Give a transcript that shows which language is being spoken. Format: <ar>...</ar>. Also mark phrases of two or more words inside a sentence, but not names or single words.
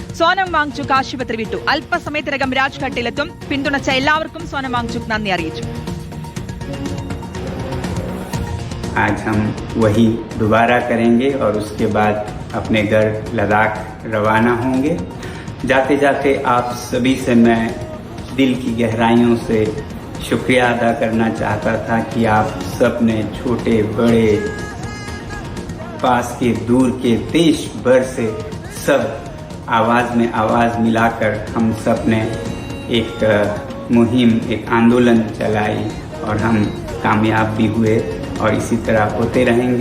<ml>സോനം വാങ്ചുക് ആശുപത്രി വിട്ടു. അല്പസമയത്തിനകം രാജ്ഘട്ടിലെത്തും. പിന്തുണച്ച എല്ലാവർക്കും സോനം വാങ്ചുക് നന്ദി അറിയിച്ചു.</ml> <hi>आज हम वही दोबारा करेंगे और उसके बाद अपने घर लद्दाख रवाना होंगे। जाते जाते आप सभी से मैं दिल की गहराइयों से शुक्रिया अदा करना चाहता था कि आप सब ने छोटे बड़े पास के दूर के देश भर से सब आवाज़ में आवाज़ मिलाकर हम सब ने एक मुहिम एक आंदोलन चलाई और हम कामयाब भी हुए और इसी तरह होते रहेंगे।</hi>